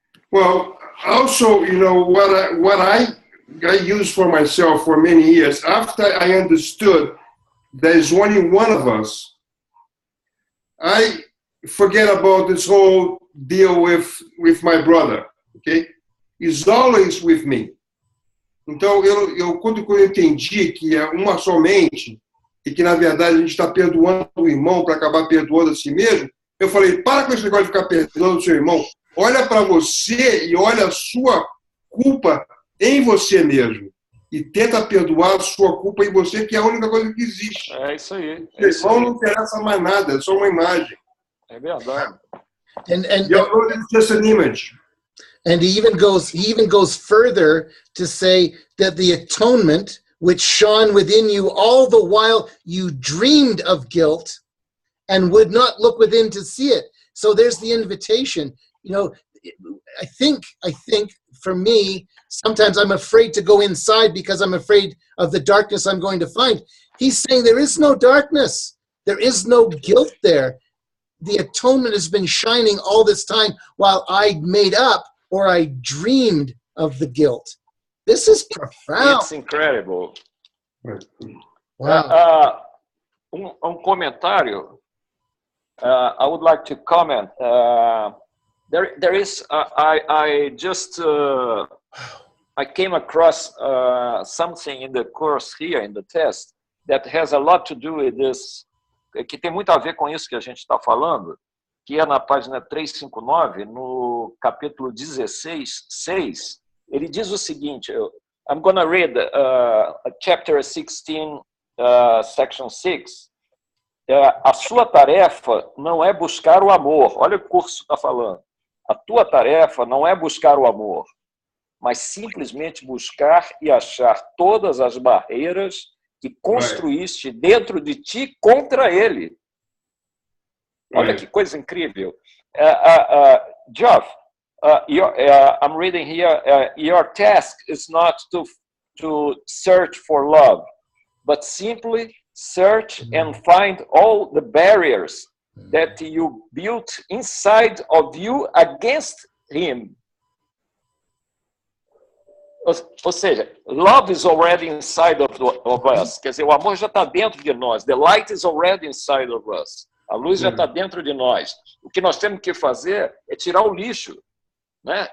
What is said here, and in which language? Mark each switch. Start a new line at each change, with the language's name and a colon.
English: Well, also, you know, what I used for myself for many years, after I understood there's only one of us, I forget about this whole deal with my brother, okay? He's always with me.
Portuguese: Então, quando eu entendi que é uma somente, e que, na verdade, a gente está perdoando o irmão para acabar perdoando a si mesmo, eu falei, para com esse negócio de ficar perdoando o seu irmão, olha para você e olha a sua culpa em você mesmo. E tenta perdoar a sua culpa em você, que é a única coisa que existe. É isso aí. O irmão não interessa mais nada, é só uma imagem. É verdade.
English: It's just an image. And he even goes further to say that the atonement which shone within you all the while you dreamed of guilt and would not look within to see it. So there's the invitation. You know, I think for me, sometimes I'm afraid to go inside because I'm afraid of the darkness I'm going to find. He's saying there is no darkness. There is no guilt there. The atonement has been shining all this time while I made up or I dreamed of the guilt. This is profound. It's incredible. Wow. Comentário. I would like to comment. There is. I just. I came across something in the course here in the test that has a lot to do with this.
Portuguese: Que tem muito a ver com isso que a gente está falando, que é na página 359, no capítulo 16, 6, ele diz o seguinte,
English: I'm going to read chapter 16, section 6.
Portuguese: A sua tarefa não é buscar o amor, olha o que o curso está falando. A tua tarefa não é buscar o amor, mas simplesmente buscar e achar todas as barreiras que construíste dentro de ti contra ele. Olha que coisa incrível.
English: Geoff, I'm reading here, your task is not to search for love, but simply search and find all the barriers that you built inside of you against him.
Portuguese: Ou seja,
English: love is already inside of us.
Portuguese: Quer dizer, o amor já está dentro de nós.
English: The light is already inside of us.
Portuguese: A luz já está dentro de nós. O que nós temos que fazer é tirar o lixo, né?